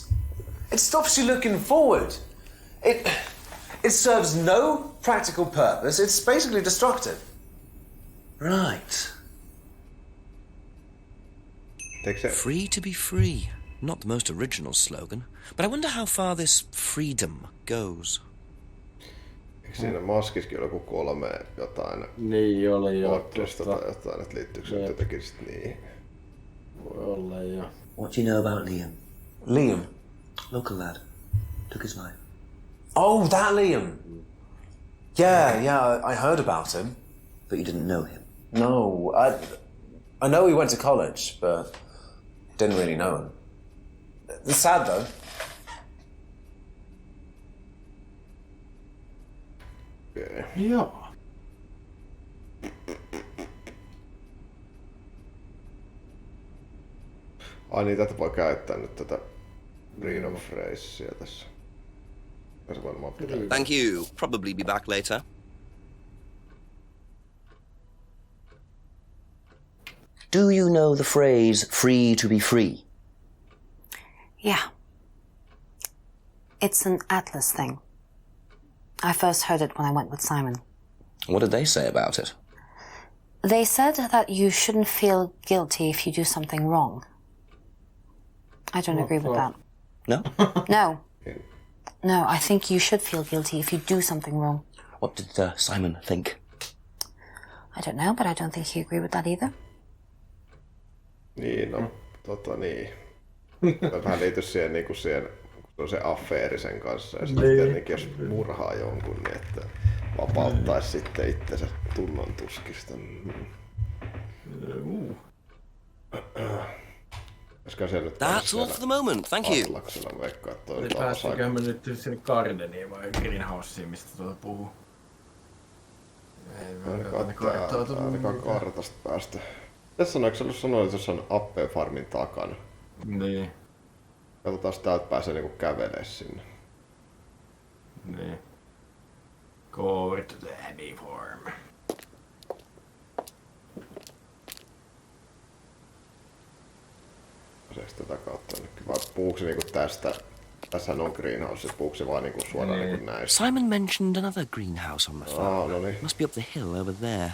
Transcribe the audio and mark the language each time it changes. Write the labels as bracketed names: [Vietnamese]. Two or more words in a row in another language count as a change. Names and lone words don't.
[English] It stops you looking forward. It serves no practical purpose. It's basically destructive. Right. Free to be free. Not the most original slogan, but I wonder how far this freedom goes. Eikö siinä maskiskin ole joku 3 jotain? Niin oli jo. Orkesta tai jotain, että liittyykö se jotenkin sit niihin? Voi olla jo. What do you know about Liam? Liam? Local lad. Took his life. Oh, that Liam. Yeah, I heard about him. But you didn't know him? No, I know he went to college, but didn't really know him. It's sad though. Okay. [Finnish] Joo. Ai niin, tätä voi käyttää nyt tätä freedom phrasea tässä. Tässä varmaan pitää. [English] Thank you. Probably be back later. Do you know the phrase free to be free? Yeah. It's an Atlas thing. I first heard it when I went with Simon. What did they say about it? They said that you shouldn't feel guilty if you do something wrong. I don't agree with that. No? No. No, I think you should feel guilty if you do something wrong. What did Simon think? Hmm. I don't know, but I don't think he agreed with that either. [Finnish] Niin, no, niin. Vähän liity siihen, niin kuin siihen, kun on se affeeri sen kanssa. Ja sitten tietenkin, jos murhaa jonkun, niin että vapauttaisi sitten itsensä tunnon tuskista. [English] That's all for the moment, thank you. [Finnish] Eli päästikö me nyt sinne Gardeniin vai Greenhouseen, mistä puhuu? Ei me ainakaan kartasta päästä. Tässä sanoiko se ollut sanoa, että jossain Appeen farmin takana? Niin. Katsotaan, jos täältä pääsee niinku kävelee sinne. Niin. [English] Go over to the Abbey farm. [Finnish] Pääseekö tätä kautta nytkin? Vai puhuuko se niinku tästä? Tässähän on greenhouse, puhuuko se vaan niinku suoraan niinku näistä? [English] Simon mentioned another greenhouse on the farm. [Finnish] No niin. [English] Must be up the hill over there.